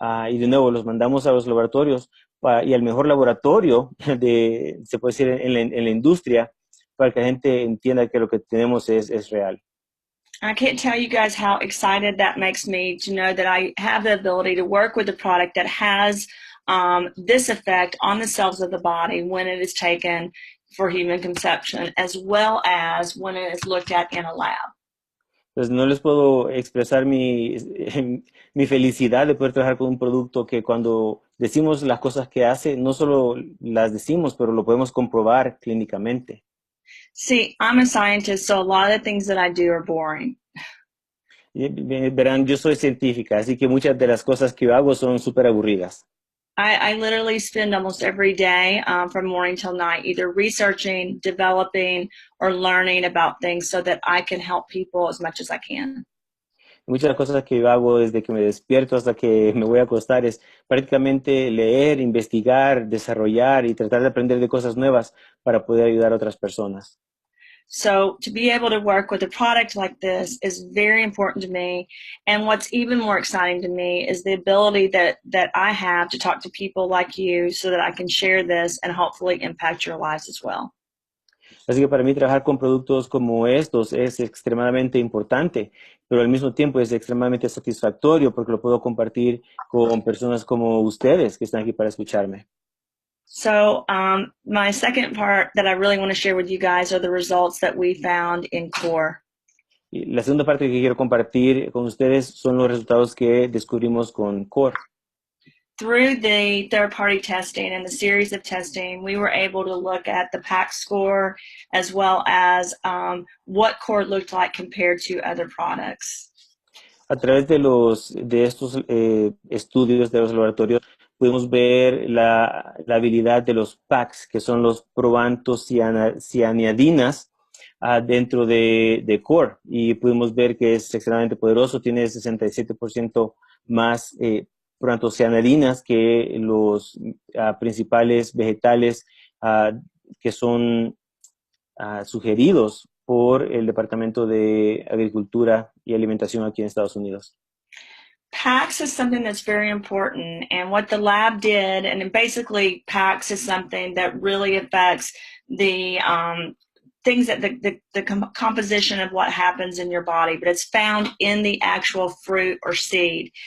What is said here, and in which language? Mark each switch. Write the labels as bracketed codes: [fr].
[es] Y de nuevo, los mandamos a los laboratorios y al mejor laboratorio, se puede decir, en la industria, para que la gente entienda que lo que tenemos es real. [en] I can't tell you guys how excited that makes me to know that I have the ability to work with a product that has this effect on the cells of the body when it is taken for human consumption, as well as when it is looked at in a lab. [es] Pues no les puedo expresar mi felicidad de poder trabajar con un producto que cuando decimos las cosas que hace, no solo las decimos, pero lo podemos comprobar clínicamente. [en] See, I'm a scientist, so a lot of the things that I do are boring. [es] Verán, yo soy científica, así que muchas de las cosas que yo hago son súper aburridas. [en] I literally spend almost every day from morning till night either researching, developing, or learning about things so that I can help people as much as I can. [es] Muchas de las cosas que yo hago desde que me despierto hasta que me voy a acostar es prácticamente leer, investigar, desarrollar y tratar de aprender de cosas nuevas para poder ayudar a otras personas. [en] So to be able to work with a product like this is very important to me. And what's even more exciting to me is the ability that I have to talk to people like you so that I can share this and hopefully impact your lives as well. [es] Así que para mí trabajar con productos como estos es extremadamente importante, pero al mismo tiempo es extremadamente satisfactorio porque lo puedo compartir con personas como ustedes que están aquí para escucharme. [en] So my second part that I really want to share with you guys are the results that we found in Core. [es] Y la segunda parte que quiero compartir con ustedes son los resultados que descubrimos con Core. [en] Through the third-party testing and the series of testing, we were able to look at the PAC score as well as what Core looked like compared to other products. [es] A través de estos estudios de los laboratorios, pudimos ver la habilidad de los PACs, que son los probantos cianidinas, dentro de Core. Y pudimos ver que es extremadamente poderoso, tiene 67% más proantocianidinas que los principales vegetales que son sugeridos por el Departamento de Agricultura y Alimentación aquí en Estados Unidos. [en] PAX is something that's very important, and what the lab did, and basically PAX is something that really affects the things that the composition of what happens in your body, but it's found in the actual fruit or seed.